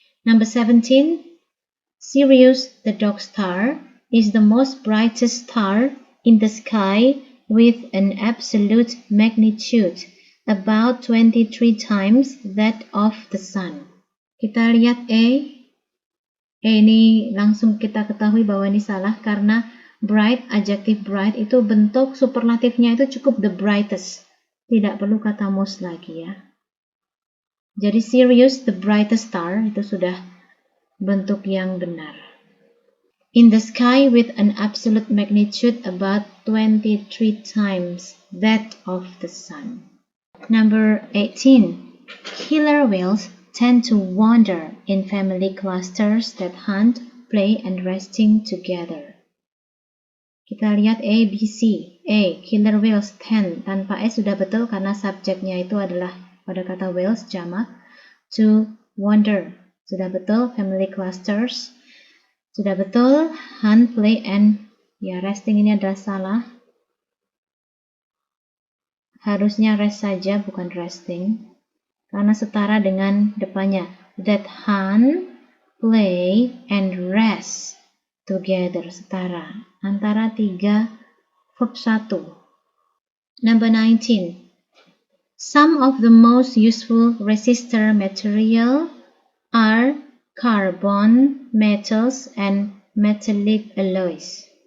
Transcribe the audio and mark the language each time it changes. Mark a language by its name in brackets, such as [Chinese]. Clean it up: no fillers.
[English] Number 17, Sirius, the dog star, is the most brightest star in the sky with an absolute magnitude about 23 times that of the sun. [Indonesian] Kita lihat A. Ini langsung kita ketahui bahwa ini salah karena bright, adjektif bright itu bentuk superlatifnya itu cukup the brightest. Tidak perlu kata most lagi ya. Jadi [English] Sirius, the brightest star, [Indonesian] itu sudah bentuk yang benar. [English] In the sky with an absolute magnitude about 23 times that of the sun. Number 18. Killer whales tend to wander in family clusters that hunt, play, and resting together. [Indonesian] Kita lihat A, B, C. A. [English] Killer whales tend. [Indonesian] Tanpa S sudah betul karena subjeknya itu adalah pada kata whales jamak. [English] To wander. [Indonesian] Sudah betul. Family clusters. Sudah betul. Hunt, play, and ya resting ini adalah salah. Harusnya rest saja bukan resting. Karena setara dengan depannya. [English] That hunt, play, and rest together. Setara. [Indonesian] Antara 3 verb 1. Number 19. [English] Some of the most useful resistor material are carbon, metals, and metallic alloys.